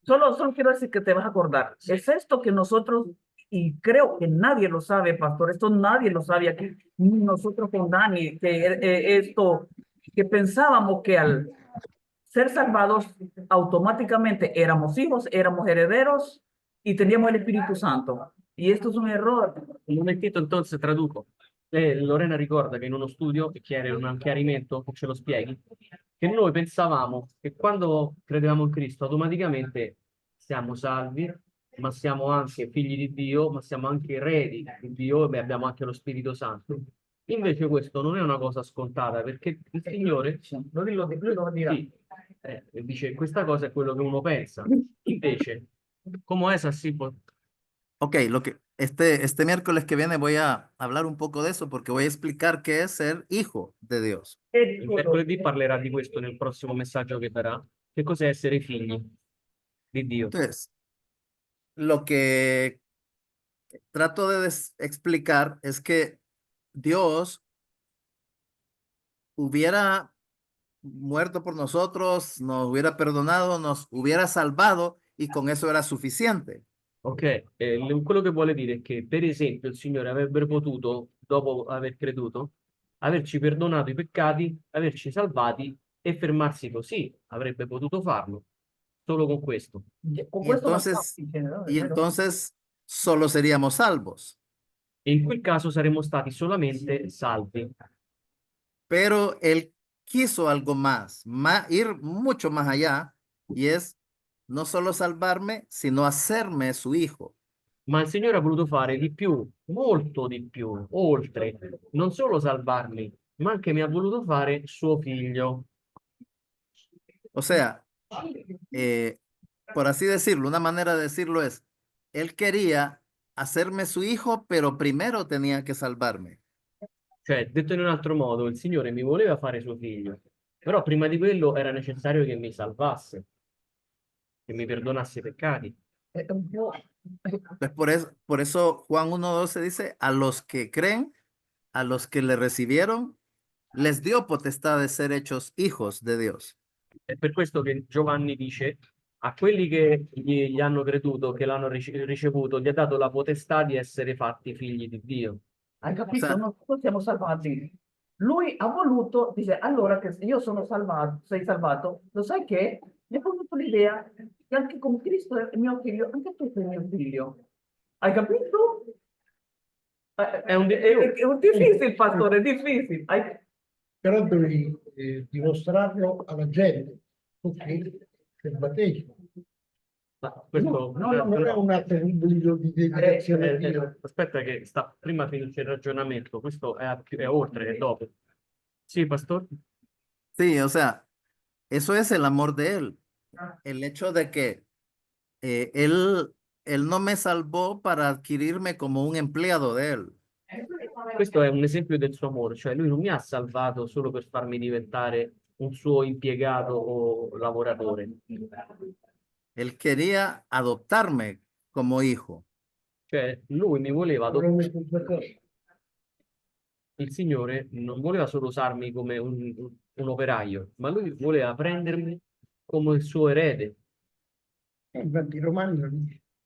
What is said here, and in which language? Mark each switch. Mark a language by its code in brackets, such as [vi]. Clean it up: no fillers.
[es] Solo quiero decir que te vas a acordar. Es esto que nosotros, y creo que nadie lo sabe, pastor, esto nadie lo sabe aquí, ni nosotros con Dani, que esto, que pensábamos que al ser salvados automáticamente éramos hijos, éramos herederos y teníamos el Espíritu Santo. Y esto es un error. Un momentito, entonces traduco. [it] Lorena ricorda che in uno studio, e chiede un chiarimento, che ce lo spieghi, che noi pensavamo che quando credevamo in Cristo automaticamente siamo salvi, ma siamo anche figli di Dio, ma siamo anche eredi di Dio e abbiamo anche lo Spirito Santo. Invece questo non è una cosa scontata, perché il Signore Lui lo dirà. sì, dice questa cosa è quello che uno pensa. Invece, come [es] es así? Ok, lo que este miércoles que viene voy a hablar un poco de eso porque voy a explicar qué es ser hijo de Dios. [it] Il mercoledì parlerà di questo nel prossimo messaggio che darà. Che cos'è essere figli di Dio? [es] Entonces, lo que trato de explicar es que Dios hubiera muerto por nosotros, nos hubiera perdonado, nos hubiera salvado y con eso era suficiente. [it] Ok, quello che vuole dire è che, per esempio, il Signore avrebbe potuto, dopo aver creduto, averci perdonato i peccati, averci salvati e fermarsi così. Avrebbe potuto farlo, solo con questo. Con [es] Y [it] questo [es] entonces, [it] bastava, [es] y entonces solo seríamos salvos. [it] E in quel caso saremmo stati solamente salvi. [es] Pero él quiso algo más, ir mucho más allá, y es no solo salvarme, sino hacerme su hijo. [it] Ma il Signore ha voluto fare di più, molto di più, oltre, non solo salvarmi, ma anche mi ha voluto fare suo figlio. [es] O sea, por así decirlo, una manera de decirlo es, él quería hacerme su hijo, pero primero tenía que salvarme. [it] Cioè, detto in un altro modo, il Signore mi voleva fare suo figlio, però prima di quello era necessario che mi salvasse, che mi perdonasse i peccati. un po'. [es] Entonces, por eso Juan 1:12 dice, a los que creen, a los que le recibieron, les dio potestad de ser hechos hijos de Dios. [it] È per questo che Giovanni dice, a quelli che gli hanno creduto, che l'hanno ricevuto, gli ha dato la potestà di essere fatti figli di Dio. Hai capito? Sa- Noi siamo salvati. Lui ha voluto, dice, allora che io sono salvato, sei salvato, lo sai che? Mi ha venuto l'idea che anche con Cristo è mio figlio, anche tu sei mio figlio. Hai capito? È un È difficile, pastore, è difficile. Però devi dimostrarlo alla gente, perché il battesimo. Ma questo, Non è un atto pubblico di dedicazione a Dio. aspetta che prima finisce il ragionamento, questo è oltre, è dopo. Sì, Pastor? [es] Sí, o sea, eso es el amor de él. El hecho de que él no me salvó para adquirirme como un empleado de él. [it] Questo è un esempio del suo amore, cioè lui non mi ha salvato solo per farmi diventare un suo impiegato o lavoratore. [es] Él quería adoptarme como hijo. [it] Cioè lui mi voleva Non è questa cosa. il Signore non voleva solo usarmi come un operaio, ma lui voleva prendermi come il suo erede. Infatti i Romani lo dice.